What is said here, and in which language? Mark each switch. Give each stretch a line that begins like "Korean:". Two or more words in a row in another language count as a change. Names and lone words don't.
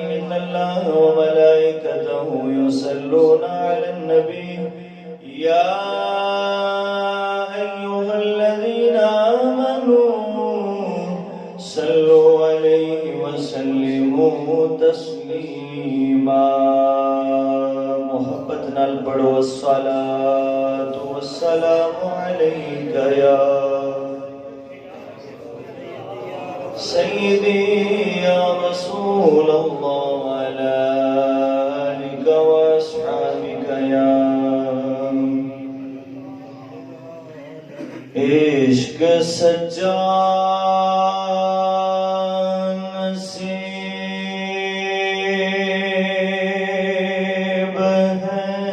Arabic: إن الله وملائكته يصلون على النبي يا أيها الذين آمنوا صلوا عليه وسلموا تسليما.
Punjabi: محبت نال پڑھو
Arabic: الصلاة والسلام عليك يا سيدي يا رسول الله وعلى آلك وأصحابك يا.
Urdu: عشق سچا نصیب ہے